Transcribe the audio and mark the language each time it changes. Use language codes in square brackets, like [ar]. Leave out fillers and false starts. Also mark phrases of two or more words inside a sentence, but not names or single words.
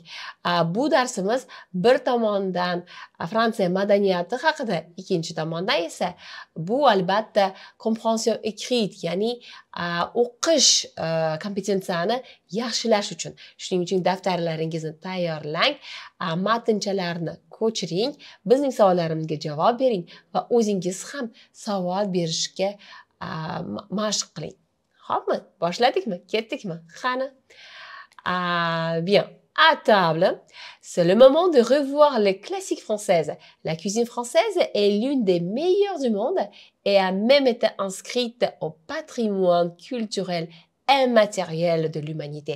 [uz] Bu darsimiz bir tomondan Fransiya madaniyati haqida, ikkinchi tomondan esa bu albatta [fr] compréhension écrite, [uz] ya'ni o'qish kompetensiyani yaxshilash uchun. Shuning uchun daftarlaringizni tayyorlang, matnchalarni ko'chiring, bizning savollarimizga javob bering va o'zingiz ham savol berishga mashq qiling. Xo'pmi? Boshladikmi? Ketdikmi? Qani. [fr] Bien. À table, c'est le moment de revoir les classiques françaises. La cuisine française est l'une des meilleures du monde et a même été inscrite au patrimoine culturel immatériel de l'humanité.